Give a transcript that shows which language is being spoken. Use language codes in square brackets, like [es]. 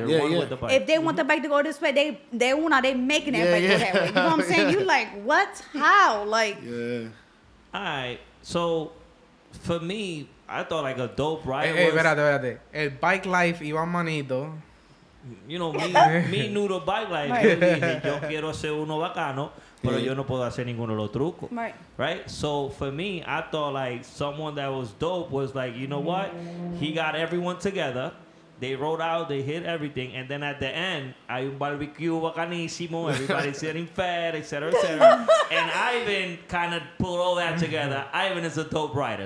[en] If they want the bike to go this way, they making that bike go that way. You know what I'm saying? You like, what? How? Like. Yeah. All right. So, for me, I thought like a dope rider was... [es] Espérate. El bike life iba manito. [en] You know, me new to bike life. [es] Yo dije, yo quiero ser uno bacano, pero yo no puedo hacer ninguno de los trucos. [en] Right? So, for me, I thought like someone that was dope was like, you know what? He got everyone together. They rode out, they hit everything, and then at the end, [es] hay un barbecue bacanísimo, [en] everybody's getting fed, etc., etc. And Ivan kind of pulled all that together. Ivan is a dope rider.